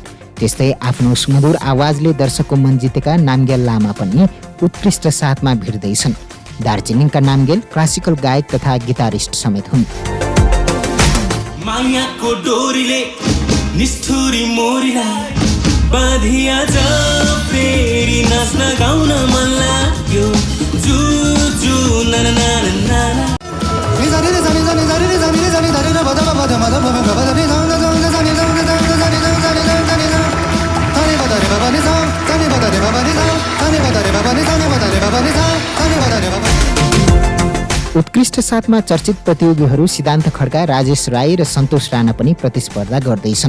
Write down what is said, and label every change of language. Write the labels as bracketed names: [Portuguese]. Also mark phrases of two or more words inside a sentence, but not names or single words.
[Nepali] त्यस्तै आफ्नो सुमधुर आवाजले दर्शकको मन जितेका नामग्याल लामा पनि उत्कृष्ट 7 मा भिड्दैछन्। दार्जिलिङका नामग्याल क्लासिकल गायक तथा गिटारिस्ट समेत हुन्। मायाको डोरीले निष्ठुरी मोरीलाई बाँधिया जा फेरि नाच्न गाउन मन लाग्यो। जु जु ना ना ना ना ना उत्कृष्ट 7 मा चर्चित प्रतियोगीहरू सिद्धान्त खड्का, राजेश राई र सन्तोष राणा पनि प्रतिस्पर्धा गर्दैछन्।